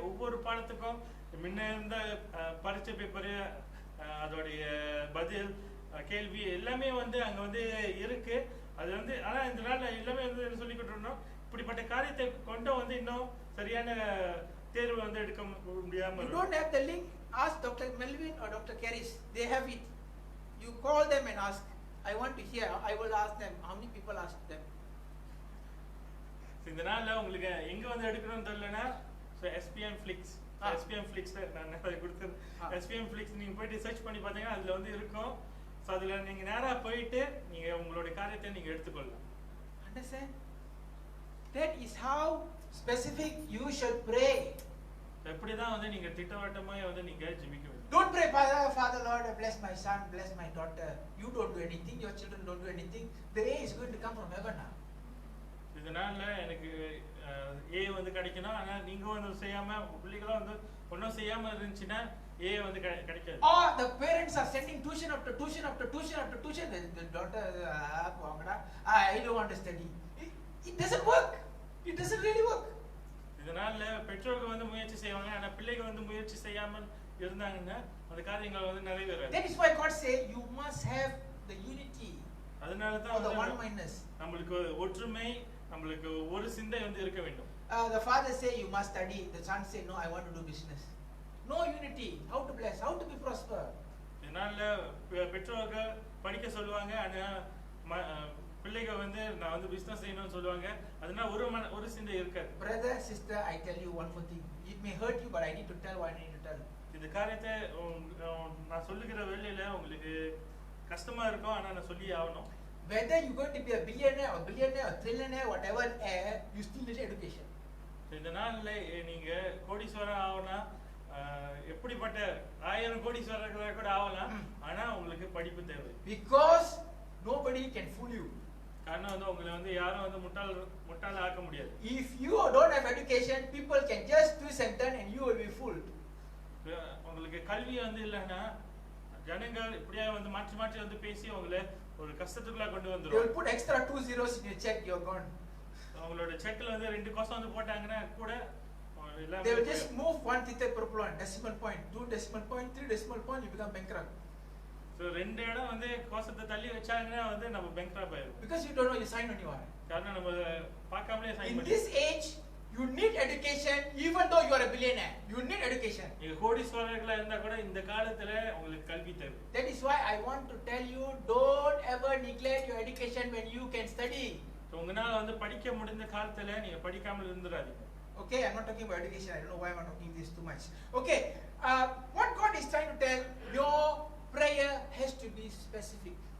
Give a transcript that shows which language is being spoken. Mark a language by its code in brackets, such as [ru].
[ta] ஒவ்வொரு பாடத்துக்கும் முன்ன இருந்த பரீட்சை பேப்பர், அதோடைய பதில், கேள்வி எல்லாமே வந்து அங்க வந்து இருக்கு. அது வந்து ஆனா இந்த நாள்ல எல்லாமே வந்து சொல்லிக்கிட்டு இருந்தோம். இப்படிப்பட்ட காரியத்தை கொண்டு வந்து இன்னும் சரியான தேர்வு வந்து எடுக்க முடியாம. [en] You don't have the link, ask Dr. Melvin or Dr. Karis. They have it. You call them and ask. I want to hear. I will ask them. How many people asked them? [ta] இந்த நாள்ல உங்களுக்கு எங்க வந்து எடுக்கணும்னு தெரியலனா SPM Flix நான் நிறைய கொடுத்தேன். SPM Flix நீங்க போயிட்டு சர்ச் பண்ணி பாத்தீங்கன்னா அதுல வந்து இருக்கும். சோ அதுல நீங்க நேரா போயிட்டு நீங்க உங்களோட காரியத்தை நீங்க எடுத்துக்கொள்ளலாம். [en] Understand? That is how specific you should pray. [ta] எப்படி தான் வந்து நீங்க திட்டவட்டமா வந்து நீங்க ஜெபிக்க வேண்டும். [en] Don't pray, Father Lord, bless my son, bless my daughter. You don't do anything, your children don't do anything. The A is going to come from heaven now. [ta] இதனால எனக்கு A வந்து கிடைக்கணும். ஆனா நீங்க வந்து செய்யாம பிள்ளைகளா வந்து ஒண்ணும் செய்யாம இருந்துச்சுன்னா A வந்து கிடைக்காது. [en] Or the parents are sending tuition after tuition after tuition after tuition. The daughter, I don't want to study. It doesn't work. It doesn't really work. [ta] இதனால பெற்றோர்கள் வந்து முயற்சி செய்வாங்க. ஆனா பிள்ளைகள் வந்து முயற்சி செய்யாமல் இருந்தாங்கன்னா அந்த காரியங்கள் வந்து நிறைவேறாது. [en] That is why God said you must have the unity. [ta] அதனால தான் [en] the one mindedness. [ta] நமக்கு ஒற்றுமை, நமக்கு ஒரு சிந்தை வந்து இருக்க வேண்டும். [en] The father say you must study, the son say no, I want to do business. No unity. How to bless, how to be prosper. [ta] இதனால பெற்றோர்கள் படிக்க சொல்லுவாங்க. ஆனா பிள்ளைகள் வந்து நான் வந்து பிசினஸ் செய்யணும்னு சொல்லுவாங்க. அதனால ஒரு சிந்தை இருக்காது. [en] Brother, sister, I tell you one more thing. It may hurt you, but I need to tell what I need to tell. [ta] இந்த காரியத்தை நான் சொல்லுகிற வேளையில உங்களுக்கு கஷ்டமா இருக்கும். ஆனா நான் சொல்லி ஆகணும். [en] Whether you going to be a billionaire or trillionaire, whatever, you still need education. [ta] இந்த நாள்ல நீங்க கோடீஸ்வரன் ஆகணும், எப்படிப்பட்ட 1000 கோடீஸ்வரர்களா கூட ஆகலாம். ஆனா உங்களுக்கு படிப்பு தேவை. [en] Because nobody can fool you. [ta] காரணம் வந்து உங்களை வந்து யாரும் வந்து முட்டாள் ஆக்க முடியாது. [en] If you don't have education, people can just twist and turn and you will be fooled. [ta] உங்களுக்கு கல்வி வந்து இல்லைன்னா ஜனங்கள் இப்படியே வந்து மாற்றி வந்து பேசி உங்களை ஒரு கஷ்டத்துக்குள்ள கொண்டு [en] They [ta] வந்துரும். [en] will put extra 2 zeros in your check, you're gone. [ta] அவங்களோட செக்ல வந்து 2 கோசம் வந்து போட்டாங்கன்னா கூட [en] They will just move 1 theta per point, decimal point, 2 decimal point, 3 decimal point, you become bankrupt. [ta] So 2 இடம் வந்து கோசத்தை தள்ளி வச்சாங்கன்னா வந்து நம்ம bankrupt ஆயிரும். [en] Because you don't know, you sign when you are. [ta] காரணம் நம்ம பார்க்காமலே சைன் [en] In [ta] பண்ணி. [en] this age, you need education even though you are a billionaire. You need education. [ta] நீங்க கோடீஸ்வரர்களா இருந்தா கூட இந்த காலத்துல உங்களுக்கு கல்வி தேவை. [en] That is why I want to tell you, don't ever neglect your education when you can study. [ta] உங்களால வந்து படிக்க முடிந்த காலத்துல நீங்க படிக்காமல் இருந்துடாதீங்க. [en] Okay, I'm not talking about education. I don't know why I'm talking this too much. Okay, what God is trying to tell, your prayer has to be specific.